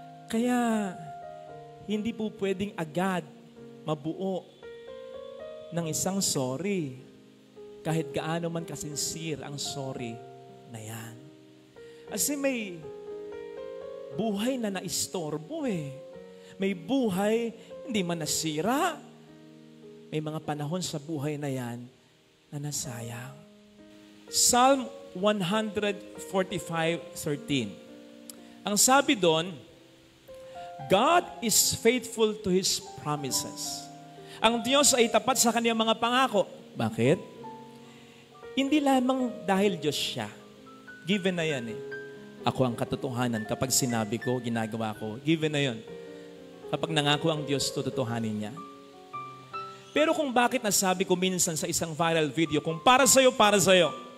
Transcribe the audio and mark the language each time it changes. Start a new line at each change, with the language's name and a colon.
Filipino: Kaya, hindi po pwedeng agad mabuo ng isang sorry, kahit gaano man kasinsir ang sorry na yan. Kasi may buhay na naistorbo eh. May buhay hindi man nasira. May mga panahon sa buhay na yan na nasayang.
English: Psalm 145:13.
Filipino: Ang sabi doon,
English: God is faithful to His promises.
Filipino: Ang Diyos ay tapat sa Kanyang mga pangako. Bakit? Hindi lamang dahil Diyos siya. Given na yan eh. Ako ang katotohanan. Kapag sinabi ko, ginagawa ko. Given na yun. Kapag nangako ang Diyos, tututuhanin niya. Pero kung bakit nasabi ko minsan sa isang viral video, kung para sa'yo, para sa'yo.